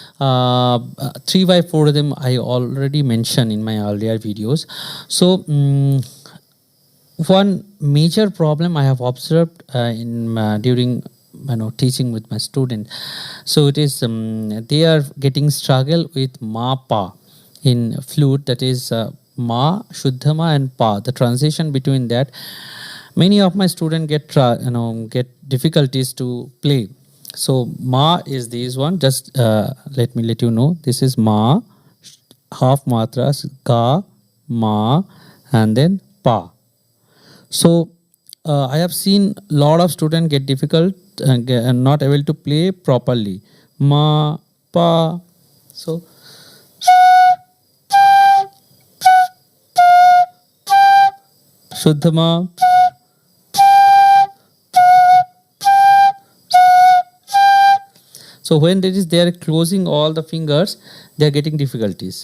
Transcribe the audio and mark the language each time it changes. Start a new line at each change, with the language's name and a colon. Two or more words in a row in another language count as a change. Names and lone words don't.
English: 3/4 rhythm I already mentioned in my earlier videos. So one major problem I have observed during teaching with my student, so it is they are getting struggle with ma pa in flute, that is ma, shuddhama and pa, the transition between that. Many of my students get difficulties to play. So ma is this one, just let you know, this is ma, half matras, ga, ma and then pa. So I have seen a lot of students get difficult and not able to play properly. Ma, pa. So Shuddhama. So when they are closing all the fingers, they are getting difficulties.